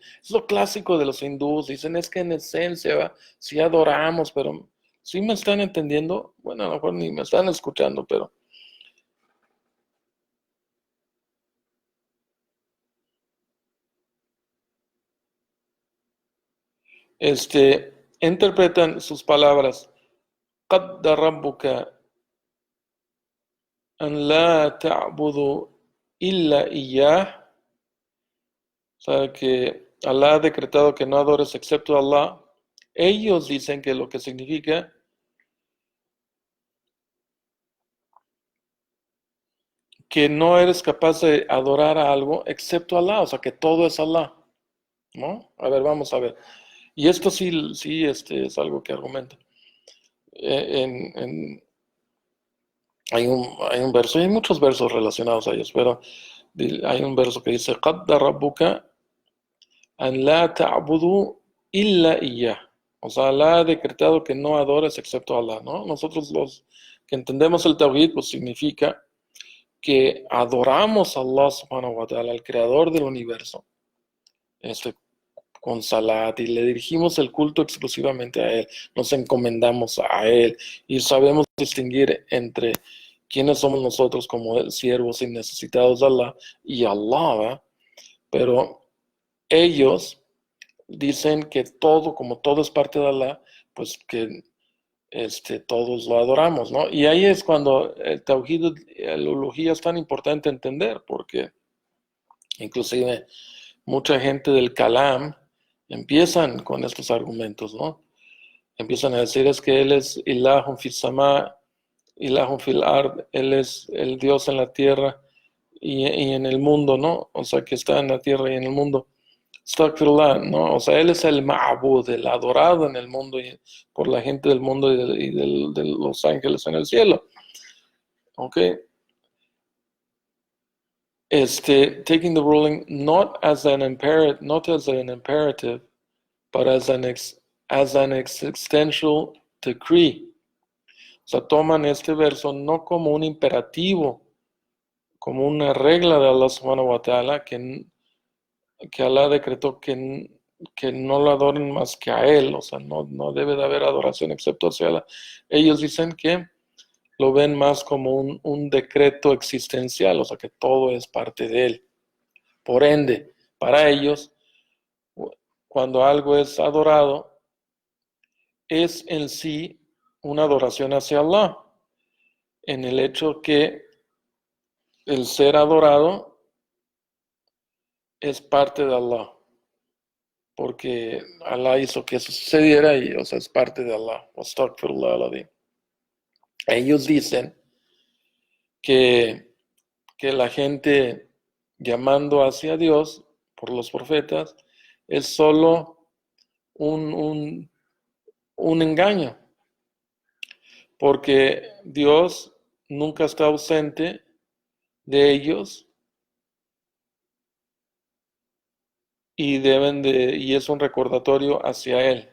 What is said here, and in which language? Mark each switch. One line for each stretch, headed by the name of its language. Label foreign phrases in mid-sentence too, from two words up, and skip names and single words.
Spanish: Es lo clásico de los hindúes. Dicen, es que en esencia, sí adoramos, pero ¿sí me están entendiendo? Bueno, a lo mejor ni me están escuchando, pero interpretan sus palabras.
Arabic: قَدَّ رَبُّكَ أَنْ لَا تَعْبُدُوا إِلَّا إِيَّاهُ.
Spanish: O sea, que Allah ha decretado que no adores excepto a Allah. Ellos dicen que lo que significa que no eres capaz de adorar a algo excepto a Allah, o sea, que todo es Allah, ¿no? A ver, vamos a ver. Y esto sí, es algo que argumenta. Hay un verso, y hay muchos versos relacionados a ellos, pero hay un verso que dice,
Arabic: قَدَّ رَبُّكَ أَنْ لَا تَعْبُدُوا إِلَّا إِيَّاهُ.
Spanish: O sea, Allah ha decretado que no adores excepto a Allah, ¿no? Nosotros los que entendemos el Tawhid, pues significa que adoramos a Allah
Arabic: سبحانه وتعالى,
Spanish: al creador del universo, con salat, y le dirigimos el culto exclusivamente a Él, nos encomendamos a Él y sabemos distinguir entre quiénes somos nosotros como siervos y necesitados de Allah y Allah, ¿verdad? Pero ellos dicen que todo, como todo es parte de Allah, pues que todos lo adoramos, ¿no? Y ahí es cuando el Tawhid, la ulujía es tan importante entender, porque inclusive mucha gente del Kalam empiezan con estos argumentos, ¿no? Empiezan a decir es que Él es
Arabic: إله في السماء، إله في الأرض,
Spanish: Él es el Dios en la tierra y en el mundo, ¿no? O sea, que está en la tierra y en el mundo. Astaghfirullah, ¿no? O sea, Él es el Ma'bud, el adorado en el mundo y por la gente del mundo de los ángeles en el cielo. ¿Ok?
English: Taking the ruling not as an imperative, but as an existential decree.
Spanish: O sea, toman este verso no como un imperativo, como una regla de Allah
Arabic: سبحانه وتعالى,
Spanish: que Allah decretó que no lo adoren más que a Él, o sea, no debe de haber adoración excepto hacia Allah. Ellos dicen que lo ven más como un decreto existencial, o sea, que todo es parte de Él. Por ende, para ellos, cuando algo es adorado, es en sí una adoración hacia Allah, en el hecho que el ser adorado es parte de Allah, porque Allah hizo que eso sucediera y, o sea, es parte de Allah.
Arabic: أستغفر الله العظيم.
Spanish: Ellos dicen que que la gente llamando hacia Dios por los profetas es solo un, un, un engaño, porque Dios nunca está ausente de ellos y es un recordatorio hacia Él.